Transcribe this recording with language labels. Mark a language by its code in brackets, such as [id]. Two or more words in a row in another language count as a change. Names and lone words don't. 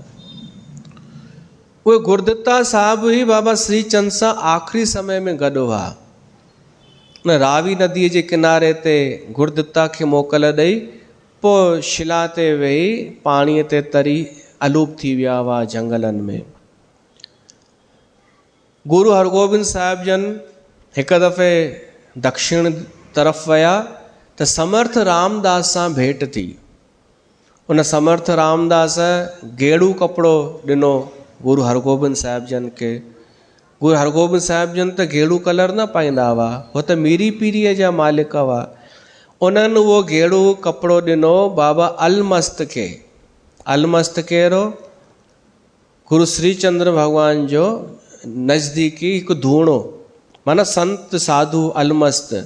[sd] उहे गुरदिता साहिबु ई बाबा श्रीचंद सां आख़िरी समय में गॾु हुआ। उन रावी नदीअ जे किनारे ते गुरदिता खे मोकल ॾेई पोइ शिला ते वेही पाणीअ ते तरी अलूप थी विया हुआ झंगलनि में। गुरु हरगोबिंद साहिब जन हिकु दफ़े दक्षिण तरफ़ विया त समर्थ रामदास सां भेंट थी। उन समर्थ रामदास गेड़ू कपिड़ो ॾिनो गुरु हरगोबिंद साहिब जन खे। गुरु हरगोबिंद साहिब जन त गेड़ू कलर न पाईंदा हुआ, हो त मीरी पीरीअ जा मालिक हुआ। उन्हनि उहो गेड़ू कपिड़ो ॾिनो बाबा अलमस्त खे। अलमस्त कहिड़ो? गुरु श्रीचंद्र भॻवान जो नज़दीकी हिकु धूणो, माना संत साधु अलमस्त।